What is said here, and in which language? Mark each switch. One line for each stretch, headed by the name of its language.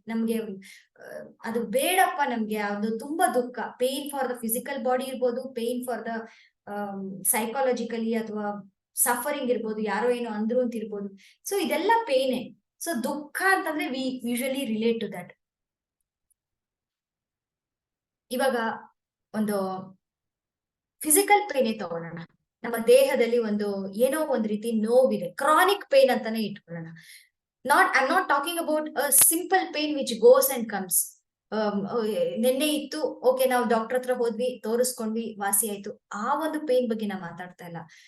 Kannada: ನಮ್ಗೆ ಅದು ಬೇಡಪ್ಪ, ನಮ್ಗೆ ಅದು ತುಂಬಾ ದುಃಖ,
English: pain for the physical body
Kannada: ಇರ್ಬೋದು,
English: pain for the psychologically
Kannada: ಅಥವಾ ಸಫರಿಂಗ್ ಇರ್ಬೋದು, ಯಾರೋ ಏನೋ ಅಂದ್ರು ಅಂತ ಇರ್ಬೋದು. ಸೊ ಇದೆಲ್ಲ ಪೇನೆ.
English: so
Kannada: ದುಃಖ ಅಂತಂದ್ರೆ
English: We usually relate to that.
Kannada: ಇವಾಗ ಒಂದು ಫಿಸಿಕಲ್ ಪೇನೆ ತಗೊಳ್ಳೋಣ. ನಮ್ಮ ದೇಹದಲ್ಲಿ ಏನೋ ಒಂದು ರೀತಿ ನೋವಿದೆ, ಕ್ರಾನಿಕ್ ಪೇನ್ ಅಂತಾನೆ ಇಟ್ಕೊಳ್ಳೋಣ.
English: I'm not talking about a simple pain which goes and comes.
Kannada: ನಿನ್ನೆ ಇತ್ತು, ಓಕೆ ನಾವು ಡಾಕ್ಟರ್ ಹತ್ರ ಹೋದ್ವಿ, ತೋರಿಸ್ಕೊಂಡ್ವಿ, ವಾಸಿ ಆಯ್ತು, ಆ ಒಂದು ಪೇನ್ ಬಗ್ಗೆ ನಾವು ಮಾತಾಡ್ತಾ ಇಲ್ಲ.